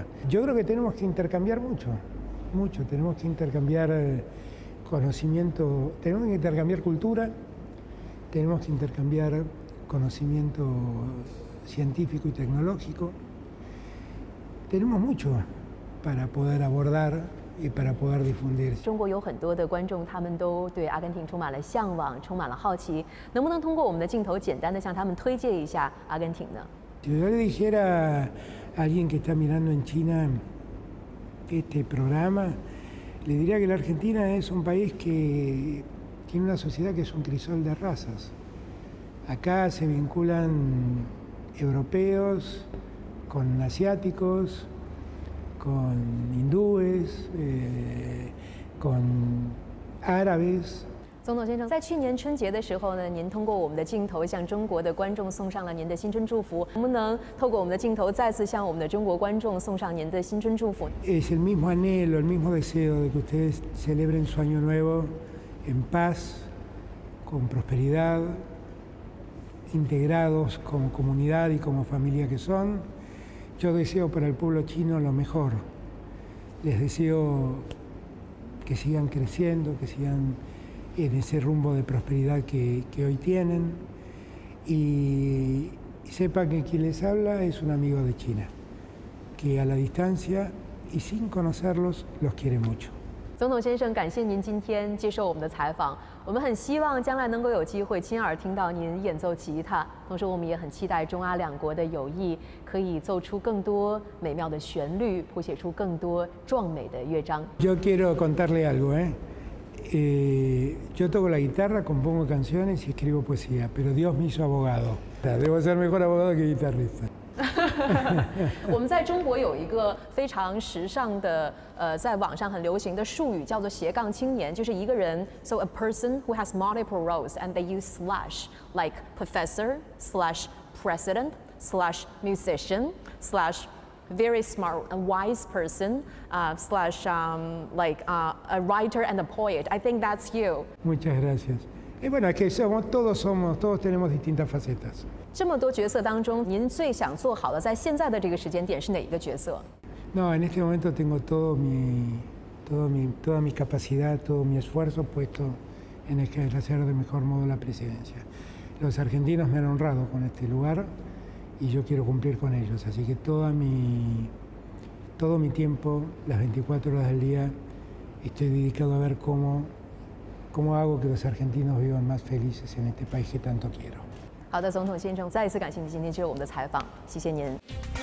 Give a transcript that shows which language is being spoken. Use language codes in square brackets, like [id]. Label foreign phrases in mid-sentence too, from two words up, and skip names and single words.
[es] Yo creo que tenemos que intercambiar mucho, tenemos que intercambiar conocimiento, tenemos que intercambiar cultura, tenemos que intercambiar conocimiento científico y tecnológico. Tenemos mucho para poder abordar y para poder difundir. [zh] 中国有很多的观众，他们都对阿根廷充满了向往，充满了好奇。能不能通过我们的镜头，简单的向他们推荐一下阿根廷呢？ [es] Si yo le dijera a alguien que está mirando en China este programa, le diría que la Argentina es un país que tiene una sociedad que es un crisol de razas. Acá se vinculan europeos con asiáticos, con hindúes, con árabes. [zh] 总统先生，在去年春节的时候呢，您通过我们的镜头向中国的观众送上了您的新春祝福。能不能透过我们的镜头再次向我们的中国观众送上您的新春祝福？ [es] Es el mismo anhelo, el mismo deseo de que ustedes celebren su año nuevo en paz, con prosperidad, integrados como comunidad y como familia que son. Yo deseo para el pueblo chino lo mejor. Les deseo que sigan creciendo, que sigan en ese rumbo de prosperidad que hoy tienen. Y sepan que quien les habla es un amigo de China, que a la distancia y sin conocerlos los quiere mucho. [zh] 总统先生，感谢您今天接受我们的采访。我们很希望将来能够有机会亲耳听到您演奏吉他，同时我们也很期待中阿两国的友谊可以奏出更多美妙的旋律，谱写出更多壮美的乐章。 [es] Yo quiero contarle algo, yo toco la guitarra, compongo canciones y escribo poesía, pero Dios me hizo abogado. Debo ser mejor abogado que guitarrista. [zh] 我们在中国有一个非常时尚的，在网上很流行的术语，叫做斜杠青年，就是一个人 [en] ，so a person who has multiple roles and they use slash like professor slash president slash musician slash very smart and wise person slash like a writer and a poet. I think that's you. [es] Muchas gracias. Y bueno, es que todos tenemos distintas facetas. [zh] 这么多角色当中，您最想做好的，在现在的这个时间点是哪一个角色？ [es] No, en este momento tengo toda mi capacidad, todo mi esfuerzo puesto en ejercer de mejor modo la presidencia. Los argentinos me han honrado con este lugar y yo quiero cumplir con ellos, así que todo mi tiempo, las 24 horas del día, estoy dedicado a ver cómo hago que los argentinos vivan más felices en este país que tanto quiero. [zh] 好的，总统先生，再一次感谢您今天接受我们的采访，谢谢您。